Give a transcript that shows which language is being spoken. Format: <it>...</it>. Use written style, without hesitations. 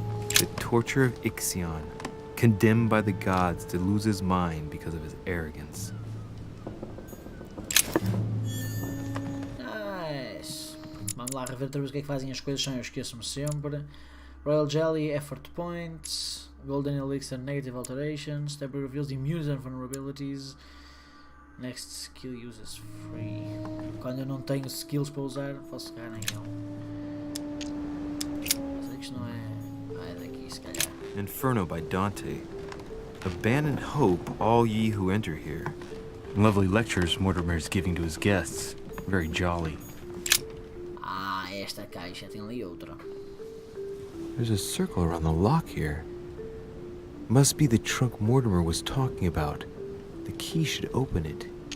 <en>The torture of Ixion, condemned by the gods to lose his mind because of his arrogance. Nice.</en> <pt>Vamos lá rever outra vez o que é que fazem as coisas, eu esqueço-me sempre.</pt> <en>Royal Jelly, Effort Points, Golden Elixir, Negative Alterations, Step reveals immunity and vulnerabilities. Next skill uses free.</en> <pt>Quando eu não tenho skills para usar, posso pegar naquele. Sei que isto não é. Ah, é daqui, se calhar.</pt> <en>Inferno by Dante. Abandon hope, all ye who enter here. Lovely lectures Mortimer is giving to his guests. Very jolly.</en> <pt>Ah, esta caixa tem ali outra.</pt> <en>There's a circle around the lock here. Must be the trunk Mortimer was talking about. The key should open it.</en>